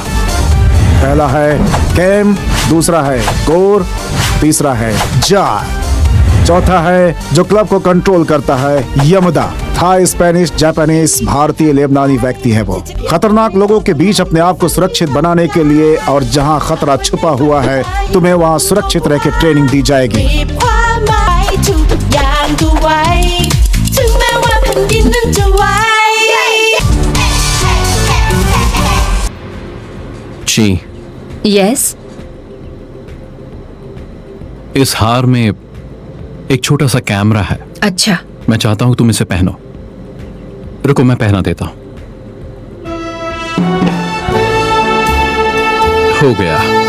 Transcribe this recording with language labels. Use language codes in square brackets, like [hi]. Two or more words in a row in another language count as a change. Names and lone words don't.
[hi] पहला है कैम, दूसरा है कोर, तीसरा है जार, चौथा है जो क्लब को कंट्रोल करता है यमदा। थाई, स्पेनिश, जापानीज, भारतीय, लेबनानी व्यक्ति है वो। खतरनाक लोगों के बीच अपने आप को सुरक्षित बनाने के लिए और जहां खतरा छुपा हुआ है तुम्हें वहां सुरक्षित रह के ट्रेनिंग दी जाएगी। [th] ความหมายทุกอย่างดูไว้ถึงแม้ว่าแผ่นดินนั้นจะไหว ची, [hi] यस। इस हार में एक छोटा सा कैमरा है। अच्छा। मैं चाहता हूं तुम इसे पहनो। रुको, मैं पहना देता हूं। हो गया।